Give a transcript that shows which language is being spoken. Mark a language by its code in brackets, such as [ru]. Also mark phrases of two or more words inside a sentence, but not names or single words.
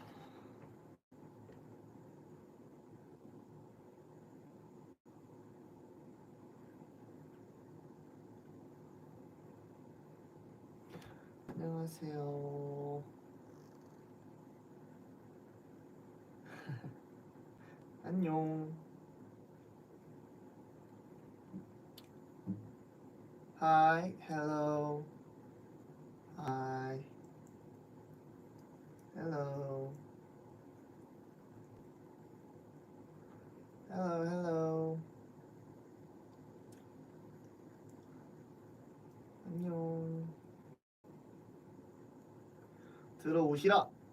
[ko] 안녕하세요. 안녕. [en] Hi, hello. Hi. Hello. Hello, hello. [ko] 안녕. 들어오시라.